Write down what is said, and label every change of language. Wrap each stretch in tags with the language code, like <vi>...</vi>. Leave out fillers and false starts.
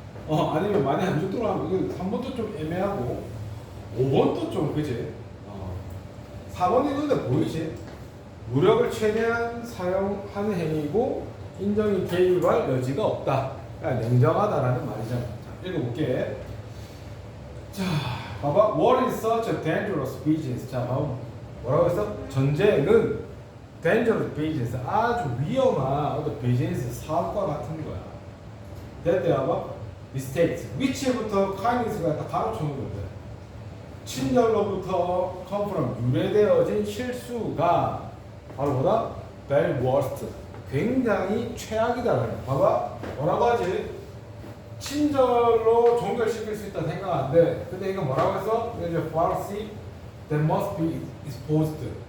<ko>아니면 많이 안 죽도록 하면, 3번도 좀 애매하고, 5번도 좀, 그지? 4번이 눈에 보이지? 무력을 최대한 사용하는 행위고 인정이 개입할 여지가 없다. 그러니까 냉정하다라는 말이잖아. 자, 읽어볼게. 자, 봐봐.</ko> <en>War is such a dangerous business.</en> <ko>자, 봐봐. 뭐라고 했어? 전쟁은</ko> <en>dangerous business.</en> <ko>아주 위험한 어떤 비즈니스 사업과 같은 거야. that 봐봐. mistakes. which부터 kindness가 다 가로치는 건데. 친절로부터</ko> <en>come from</en> <ko>유래되어진 실수가 바로 뭐다?</ko> <en>very worst.</en> <ko>굉장히 최악이다. 봐봐. 뭐라고 하지? 친절로 종결시킬 수 있다 생각하는데, 근데 이거 뭐라고 했어? 이거 이제</ko> <en>fallacy that must be exposed.</en>